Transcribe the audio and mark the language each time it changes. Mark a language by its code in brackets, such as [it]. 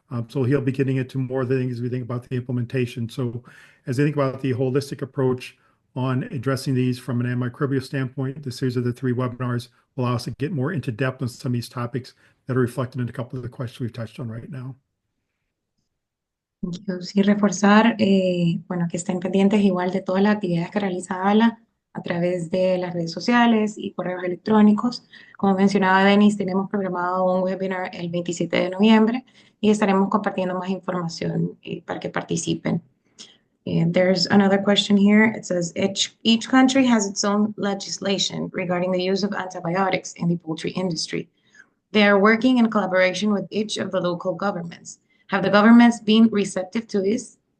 [en] So he'll be getting into more of the things we think about the implementation. So as I think about the holistic approach on addressing these from an antimicrobial standpoint, the series of the 3 webinars will allow us to get more into depth on some of these topics that are reflected in a couple of the questions we've touched on right now. Thank you. [es] Sí, reforzar, bueno, que estén pendientes igual de todas las actividades que realiza ALA a través de las redes sociales y correos electrónicos. Como mencionaba Denis, tenemos programado un webinar el 27 de noviembre y estaremos compartiendo más información para que participen. [en] There's another question here. It says, each country has its own legislation regarding the use of antibiotics in the poultry industry. They are working in collaboration with each of the local governments. Have the governments been receptive to this?